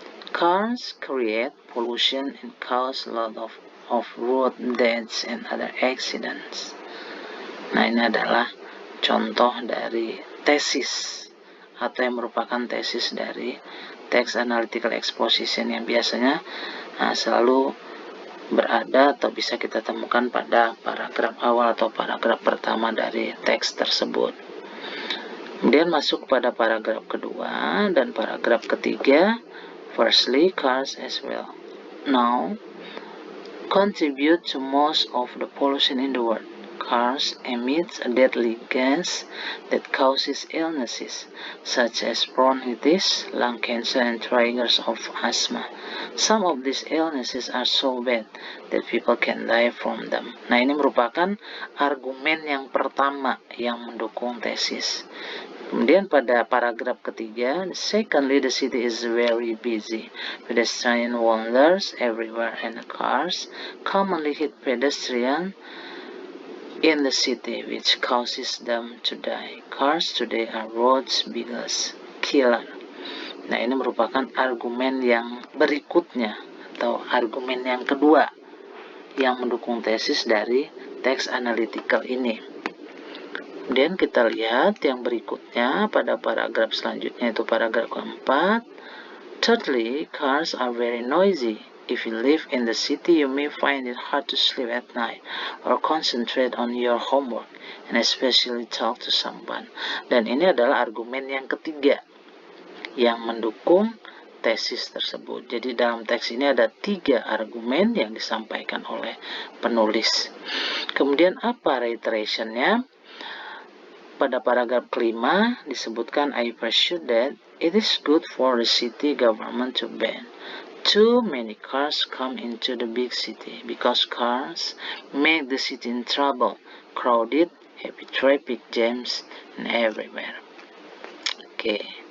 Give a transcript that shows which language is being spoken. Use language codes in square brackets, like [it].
[en] Cars create pollution and cause a lot of road deaths and other accidents. [id] Nah, ini adalah contoh dari tesis atau yang merupakan tesis dari text analytical exposition yang biasanya selalu berada atau bisa kita temukan pada paragraf awal atau paragraf pertama dari teks tersebut. Kemudian masuk pada paragraf kedua dan paragraf ketiga. [en] Firstly, cars as well now contribute to most of the pollution in the world. Cars emit a deadly gas that causes illnesses such as bronchitis, lung cancer, and triggers of asthma. Some of these illnesses are so bad that people can die from them. [id] Nah, ini merupakan argumen yang pertama yang mendukung tesis. Kemudian pada paragraf ketiga, [en] secondly, the city is very busy. Pedestrian wanders everywhere and cars commonly hit pedestrians in the city, which causes them to die. Cars today are road's biggest killer. [id] Nah, ini merupakan argumen yang berikutnya atau argumen yang kedua yang mendukung tesis dari teks analytical ini. Kemudian kita lihat yang berikutnya pada paragraf selanjutnya, itu paragraf keempat. [en] Thirdly, cars are very noisy. If you live in the city, you may find it hard to sleep at night or concentrate on your homework, and especially talk to someone. [id] Dan ini adalah argumen yang ketiga yang mendukung tesis tersebut. Jadi dalam teks ini ada 3 argumen yang disampaikan oleh penulis. Kemudian apa reiterationnya? Pada paragraf kelima disebutkan, [en] I pursue that it is good for the city government to ban too many cars come into the big city, because cars make the city in trouble, crowded, heavy traffic jams, and everywhere. Okay.